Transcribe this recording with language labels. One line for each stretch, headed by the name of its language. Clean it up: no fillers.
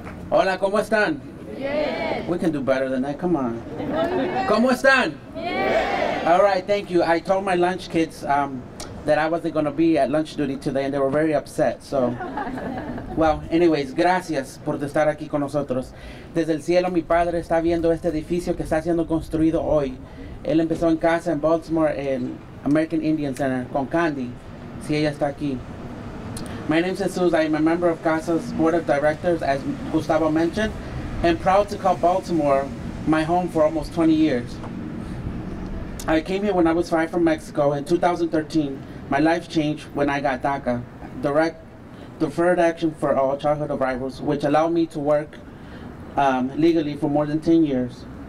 Spanish: Hola, ¿cómo están?
English: Yes. We can do better than that, come on.
Spanish: ¿Cómo están?
English: Yes. All right, thank you. I told my lunch kids that I wasn't going to be at lunch duty today, and they were very upset. So, well, anyways,
Spanish: gracias por estar aquí con nosotros. Desde el cielo, mi padre está viendo este edificio que está siendo construido hoy. Él empezó en casa en Baltimore, en American Indian Center, con Candy, si ella está aquí.
English: My name is Jesus. I am a member of CASA's board of directors, as Gustavo mentioned, and proud to call Baltimore my home for almost 20 years. I came here when I was 5 from Mexico. In 2013, my life changed when I got DACA, Direct Deferred Action for All Childhood Arrivals, which allowed me to work legally for more than 10 years.